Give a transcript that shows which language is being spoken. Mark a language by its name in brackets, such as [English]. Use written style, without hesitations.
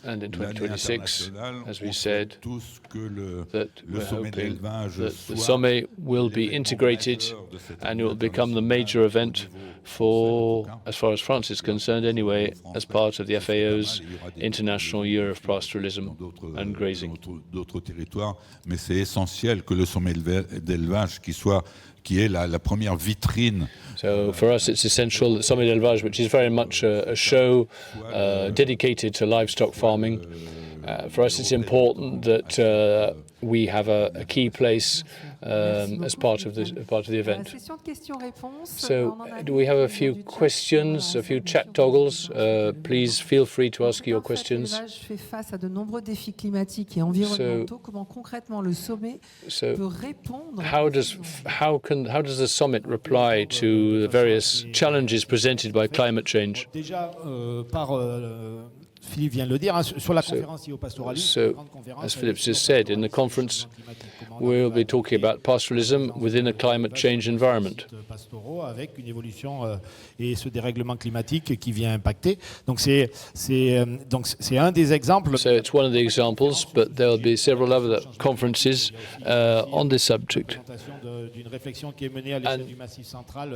[English] and in 2026, as we said, that we're hoping that the Sommet will be integrated and it will become the major event for, as far as France is concerned anyway, as part of the FAO's International Year of Pastoralism and Grazing. [French] D'autres territoires, mais c'est essentiel que le Sommet d'élevage qui est la première vitrine. [English] So for us, it's essential that Sommet de l'Élevage, which is very much a show dedicated to livestock farming, for us it's important that we have a key place as part of the event. So do we have a few questions, a few chat toggles? Please feel free to ask your questions. [French] Fait face à de nombreux défis climatiques et environnementaux. Comment concrètement le sommet peut répondre? [English] How does the summit reply to the various challenges presented by climate change? [French] Déjà par Philippe vient de le dire, hein, sur la conférence au pastoralisme. [English] As Philip just said, in the conference, we'll be talking about pastoralism within a climate change environment. [French] Pastoraux avec une évolution et ce dérèglement climatique qui vient impacter. Donc c'est un des exemples. [English] So it's one of the examples, but there will be several other conferences on this subject. [French] D'une réflexion qui est menée à l'échelle du Massif central.